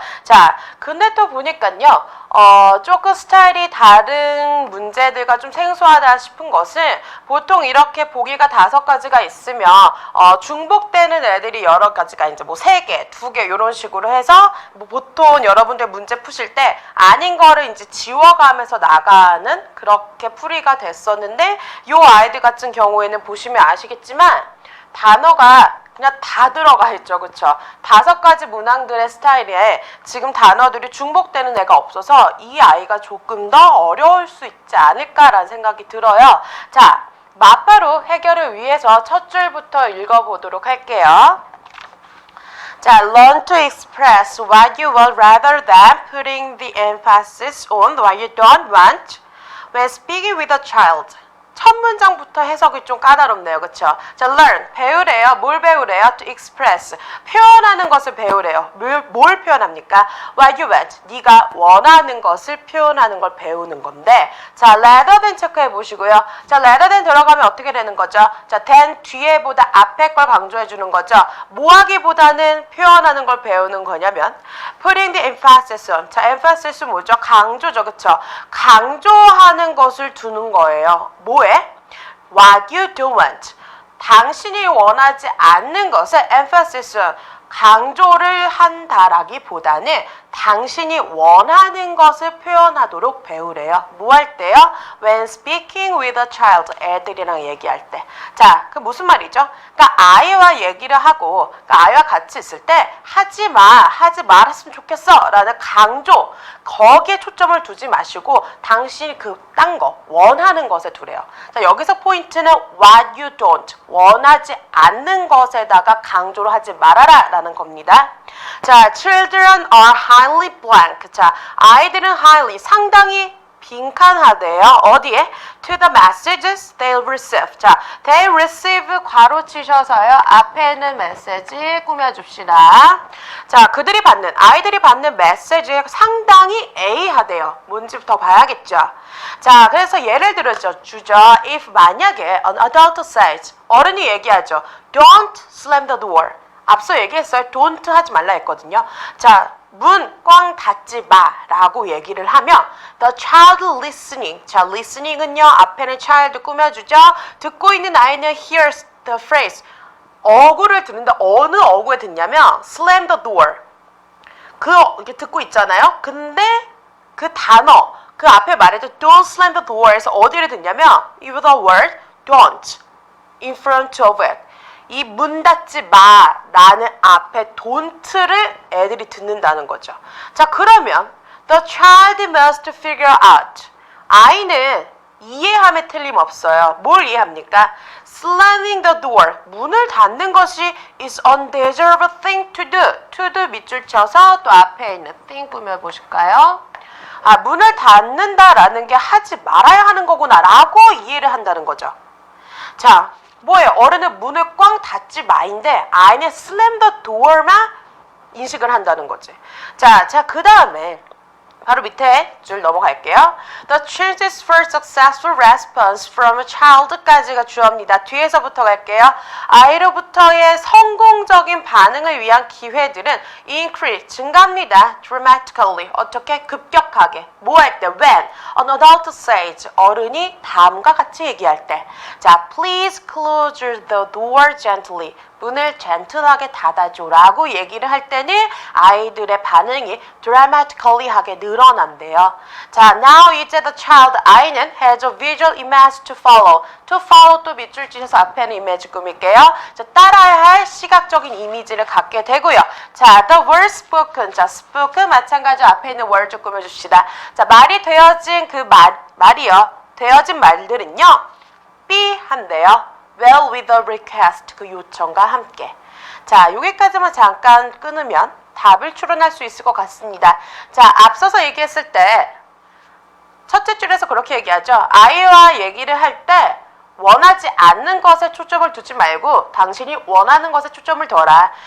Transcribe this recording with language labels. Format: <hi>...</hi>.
<ko>자, 근데 또 보니까요. 조금 스타일이 다른 문제들과 좀 생소하다 싶은 것은 보통 이렇게 보기가 5가지가 있으면 중복되는 애들이 여러 가지가 이제 3개, 2개 이런 식으로 해서 보통 여러분들 문제 푸실 때 아닌 거를 이제 지워가면서 나가는 그렇게 풀이가 됐었는데, 요 아이들 같은 경우에는 보시면 아시겠지만 단어가 그냥 다 들어가 있죠. 그쵸? 5가지 문항들의 스타일에 지금 단어들이 중복되는 애가 없어서 이 아이가 조금 더 어려울 수 있지 않을까라는 생각이 들어요. 자, 맞바로 해결을 위해서 첫 줄부터 읽어보도록 할게요.</ko> <en>자, learn to express what you want rather than putting the emphasis on what you don't want when speaking with a child.</en> <ko>첫 문장부터 해석이 좀 까다롭네요. 그쵸? 자, learn, 배우래요. 뭘 배우래요? to express, 표현하는 것을 배우래요. 뭘 표현합니까?</ko> <en>what you want,</en> <ko>네가 원하는 것을 표현하는 걸 배우는 건데, 자, rather than 체크해 보시고요. 자, rather than 들어가면 어떻게 되는 거죠? 자, than 뒤에보다 앞에 걸 강조해 주는 거죠. 뭐 하기보다는 표현하는 걸 배우는 거냐면</ko> <en>putting the emphasis on,</en> <ko>자, emphasis 뭐죠? 강조죠. 그쵸? 강조하는 것을 두는 거예요. 뭐에?</ko> <en>What you don't want.</en> <ko>당신이 원하지 않는 것에 emphasis, 강조를 한다라기보다는 당신이 원하는 것을 표현하도록 배우래요. 뭐 할 때요?</ko> <en>When speaking with a child,</en> <ko>애들이랑 얘기할 때. 자, 그 무슨 말이죠? 그러니까 아이와 얘기를 하고, 그러니까 아이와 같이 있을 때 하지 말았으면 좋겠어 라는 강조, 거기에 초점을 두지 마시고 당신이 딴 거, 원하는 것에 두래요. 자, 여기서 포인트는</ko> <en>what you don't,</en> <ko>원하지 않는 것에다가 강조를 하지 말아라 라는 겁니다.</ko> <en>자, children are highly blank.</en> <ko>자, 아이들은 highly, 상당히 빈칸하대요. 어디에?</ko> <en>To the messages they receive.</en> <ko>자,</ko> <en>they receive</en> <ko>괄호 치셔서요. 앞에 있는 메시지 꾸며줍시다. 자, 아이들이 받는 메시지가 상당히 A하대요. 뭔지부터 봐야겠죠. 자, 그래서 예를 주죠.</ko> <en>If</en> <ko>만약에</ko> <en>an adult says,</en> <ko>어른이 얘기하죠.</ko> <en>Don't slam the door.</en> <ko>앞서 얘기했어요. don't 하지 말라 했거든요. 자, 문 꽝 닫지 마 라고 얘기를 하면</ko> <en>the child listening.</en> <ko>자, listening은요. 앞에는 child 꾸며주죠. 듣고 있는 아이는</ko> <en>hears the phrase.</en> <ko>어구를 듣는데 어느 어구에 듣냐면</ko> <en>slam the door.</en> <ko>이렇게 듣고 있잖아요. 근데 그 단어, 그 앞에 말해도</ko> <en>don't slam the door에서</en> <ko>어디를 듣냐면</ko> <en>with the word don't in front of it.</en> <ko>이 문 닫지 마라는 앞에 don't를 애들이 듣는다는 거죠.</ko> <en>자, 그러면 the child must figure out.</en> <ko>아이는 이해함에 틀림없어요. 뭘 이해합니까?</ko> <en>Slamming the door.</en> <ko>문을 닫는 것이</ko> <en>is undesirable thing to do.</en> <ko>to do 밑줄 쳐서 또 앞에 있는 thing 보면 보실까요? 아, 문을 닫는다라는 게 하지 말아야 하는 거구나 라고 이해를 한다는 거죠. 자, 뭐예요? 어른은 문을 꽝 닫지 마인데 아이는</ko> <en>slam the door</en> <ko>만 인식을 한다는 거지. 자, 그 다음에 바로 밑에 줄 넘어갈게요.</ko> <en>The chances for successful response from a child까지가 주어입니다.</en> <ko>뒤에서부터 갈게요. 아이로부터의 성공적인 반응을 위한 기회들은 increase, 증가합니다. dramatically, 어떻게? 급격하게. 뭐 할 때?</ko> <en>when an adult says,</en> <ko>어른이 다음과 같이 얘기할 때.</ko> <en>자, please close the door gently.</en> <ko>문을 젠틀하게 닫아줘라고 얘기를 할 때는 아이들의 반응이 dramatically 하게 늘어난대요.</ko> <en>자, now</en> <ko>이제</ko> <en>the child,</en> <ko>아이는</ko> <en>has a visual image to follow.</en> <ko>to follow 또 밑줄 치셔서 앞에는 이미지 꾸밀게요. 자, 따라야 할 시각적인 이미지를 갖게 되고요.</ko> <en>자, the word spoken.</en> <ko>자, spoken 마찬가지로 앞에 있는 word 좀 꾸며줍시다. 자, 말이 되어진 그 말이요. 되어진 말들은요. be 한대요.</ko> <en>well with a request,</en> <ko>그 요청과 함께. 자, 여기까지만 잠깐 끊으면 답을 추론할 수 있을 것 같습니다. 자, 앞서서 얘기했을 때 첫째 줄에서 그렇게 얘기하죠. 아이와 얘기를 할 때 원하지 않는 것에 초점을 두지 말고 당신이 원하는 것에 초점을 둬라.</ko>